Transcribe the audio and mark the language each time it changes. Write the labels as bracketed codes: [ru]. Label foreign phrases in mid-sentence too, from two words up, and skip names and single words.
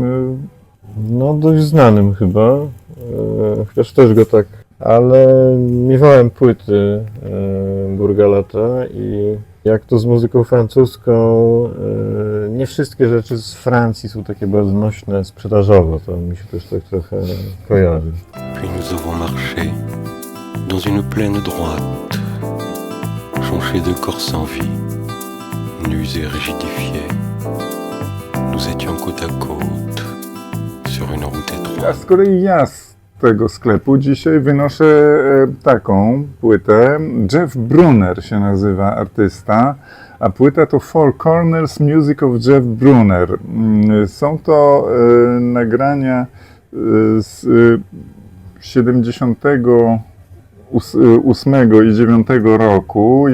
[pl] No dość znanym chyba, chociaż też go tak, ale miewałem płyty Burgalata i jak to z muzyką francuską, nie wszystkie rzeczy z Francji są takie bardzo nośne sprzedażowo, to mi się też tak trochę kojarzy. [fr] Puis nous avons marché dans une plaine droite, jonchée de corps sans vie, nus et rigidifiés. Nous étions côte à côte, sur une route A étroite. [pl] z kolei ja z tego sklepu dzisiaj wynoszę taką płytę. Jeff Brunner się nazywa artysta, a płyta to Four Corners Music of Jeff Brunner. Są to nagrania z 78 i 9 roku.